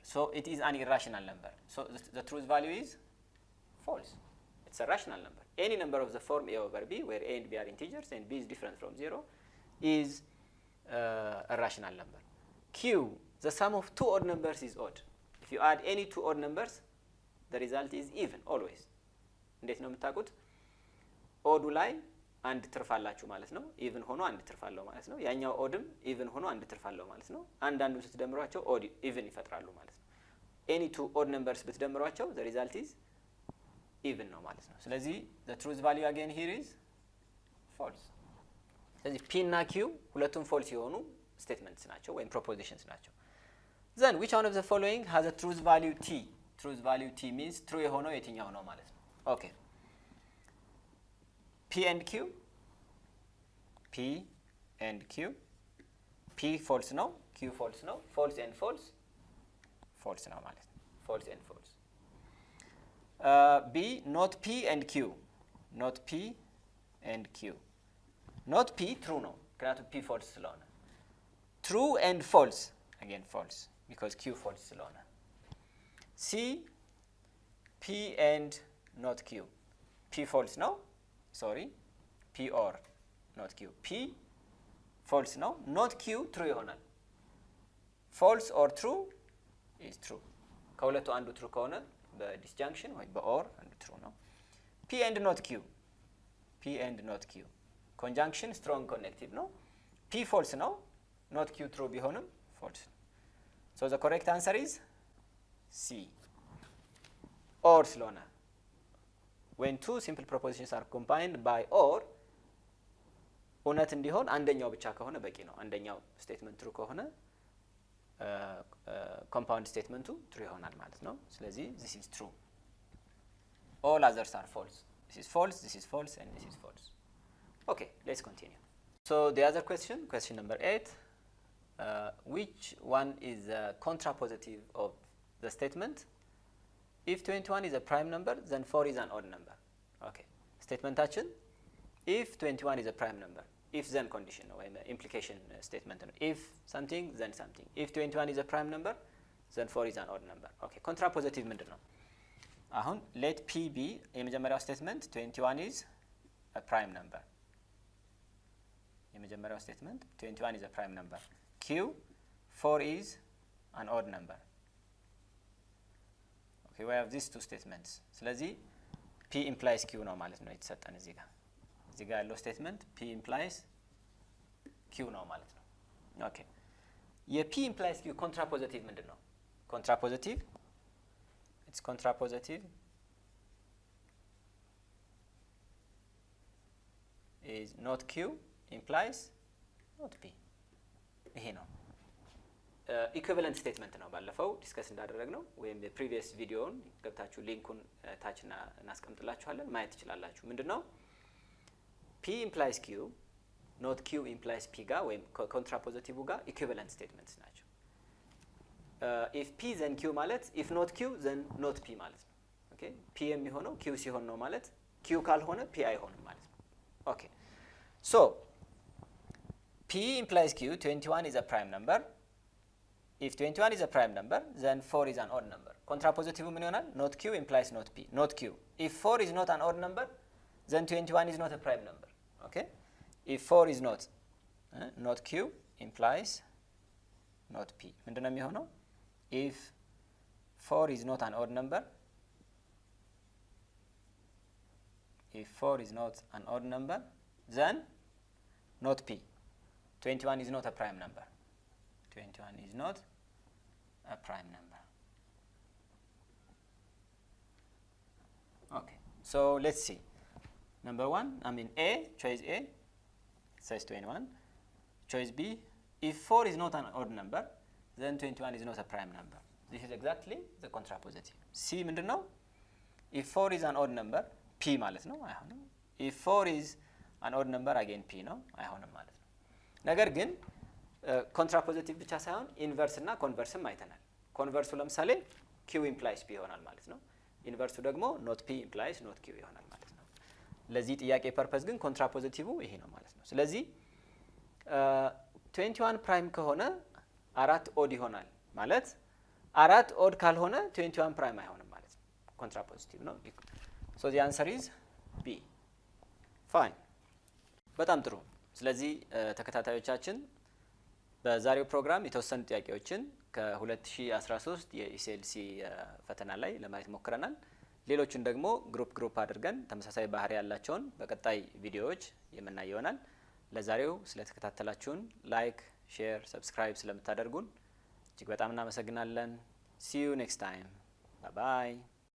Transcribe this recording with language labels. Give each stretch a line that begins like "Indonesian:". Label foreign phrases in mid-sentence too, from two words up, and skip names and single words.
English: So it is an irrational number. So the truth value is false. It's a rational number. Any number of the form a over b, where a and b are integers and b is different from 0, is a rational number. Q, the sum of two odd numbers is odd. If you add any two odd numbers, the result is even always.
Amharic: እንዴት ነው የምታውቁት? ኦዱ ላይ አንድ ትርፍ አላችሁ ማለት ነው። ኢቭን ሆኖ አንድ ትርፍ አለው ማለት ነው። ያኛው ኦድም ኢቭን ሆኖ አንድ ትርፍ አለው ማለት ነው። አንዳንዱን ስትደምሯቸው
English: odd even
Amharic: ይፈጥራሉ ማለት ነው።
English: any two odd numbers
Amharic: ብትደምሯቸው
English: the result is even
Amharic: ነው ማለት ነው። ስለዚህ
English: the truth value again here is false. ስለዚህ p እና q ሁለቱም false የሆኑ statements
Amharic: ናቸው ወይም
English: propositions ናቸው። then which one of the following has a truth value t? truth value t means true
Amharic: የሆነው የትኛው ነው ማለት ነው።
English: okay, p and q, p and q, p false ነው, q false ነው, false and false false
Amharic: ነው ማለት ነው።
English: false and false. b not p and q, not p and q, not p true
Amharic: ነው ምክንያቱም
English: p false ስለሆነ። true and false again false because q false ስለሆነ። c p and not q, p false ነው, sorry, p or not q, p false ነው, not q true ይሆናል። false or true is true.
Amharic: ከሁለቱ አንዱ
English: true
Amharic: ከሆነ በዲስጃንክሽን ወይ በኦር አንዱ
English: true ነው። p and not q, p and not q conjunction strong connective ነው። p false ነው, not q true ቢሆንም false ነው። so the correct answer is c, or ስለሆነ when two simple propositions are combined by or
Amharic: እውነት እንዲሆን አንደኛው ብቻ ከሆነ በቂ ነው። አንደኛው
English: statement true if compound statement true
Amharic: ይሆናል ማለት ነው። ስለዚህ
English: this is true, all others are false. This is false, this is false and this is false. okay, let's continue. so the other question, question number 8, which one is the contrapositive of the statement if 21 is a prime number then 4 is an odd number? okay, statementation if 21 is a prime number, if then condition or implication statement, if something then something, if 21 is a prime number then 4 is an odd number. okay, contrapositive
Amharic: ምንድነው? አሁን
English: let p be የመጀመሪያው statement 21 is a prime number, የመጀመሪያው statement 21 is a prime number, q 4 is an odd number. okay, we have these two statements.
Amharic: ስለዚህ
English: p implies q
Amharic: ነው ማለት ነው የተሰጠን እዚህ ጋር ያለው ስቴትመንት
English: p implies q
Amharic: ነው ማለት ነው። ኦኬ የp
English: implies q contrapositive
Amharic: ምንድነው?
English: contrapositive, it's contrapositive is not q implies not p.
Amharic: ይሄ ነው
English: equivalent statement
Amharic: ነው። ባለፈው ዲስከስ እንዳደረግነው ወይም የፕሪቪየስ ቪዲዮውን ገብታችሁ ሊንኩን ታች እናስቀምጥላችኋለን ማየት ትችላላችሁ።
English: ምንድነው p implies q not q implies p
Amharic: ጋር ወይም
English: ኮንትራፖዚቲቭ ጋር equivalent statements ናቸው። if p then q ማለት if not q then not p
Amharic: ማለት ነው። ኦኬ
English: p
Amharic: የሚሆነው q ሲሆን ነው ማለት q ካልሆነ p አይሆንም ማለት ነው።
English: ኦኬ so p implies q 21 is a prime number. if 21 is a prime number then 4 is an odd number.
Amharic: contrapositive ምን ይሆናል?
English: not q implies not p, not q. if 4 is not an odd number then 21 is not a prime number. okay, if 4 is not q implies not p.
Amharic: ምንድነው የሚሆነው?
English: if 4 is not an odd number, if 4 is not an odd number then not p. 21 is not a prime number. 21 is not a prime number. okay, so let's see. number 1, I mean A, choice A says 21. choice B, if 4 is not an odd number then 21 is not a prime number. this is exactly the contrapositive.
Amharic: C ምንድነው?
English: if 4 is an odd number
Amharic: P ማለት ነው አይሆንም።
English: if 4 is an odd number
Amharic: again P ነው አይሆንም ማለት ነው። ነገር ግን ኮንትራፖዚቲቭ ብቻ ሳይሆን ኢንቨርስ እና ኮንቨርስም አይተናል። ኮንቨርሱ ለምሳሌ
English: q implies p
Amharic: ይሆናል ማለት ነው። ኢንቨርሱ ደግሞ
English: not p implies not q
Amharic: ይሆናል ማለት ነው። ለዚህ ጥያቄ ፐርፐስ ግን ኮንትራፖዚቲቭ ይሄ ነው ማለት ነው። ስለዚህ 21 ፕራይም ከሆነ 4 ኦድ ይሆናል ማለት 4 ኦድ ካልሆነ 21 ፕራይም አይሆንም ማለት ነው። ኮንትራፖዚቲቭ ነው።
English: so the answer is B.
Amharic: fine በጣም ጥሩ። ስለዚህ ተከታታዮቻችን በዛሬው ፕሮግራም የተወሰኑ ጥያቄዎችን ከ2013 የኢሲኤልሲ ፈተና ላይ ለማየት ሞክረናል። ሌሎችን ደግሞ ግሩፕ አድርገን ተመሳሳይ ባህሪ ያላቸውን በቀጣይ ቪዲዮዎች የምናይ ይሆናል። ለዛሬው ስለተከታተላችሁን
English: like, share, subscribe
Amharic: ስለምታደርጉን እጅግ በጣም እናመሰግናለን።
English: See you next time. Bye bye.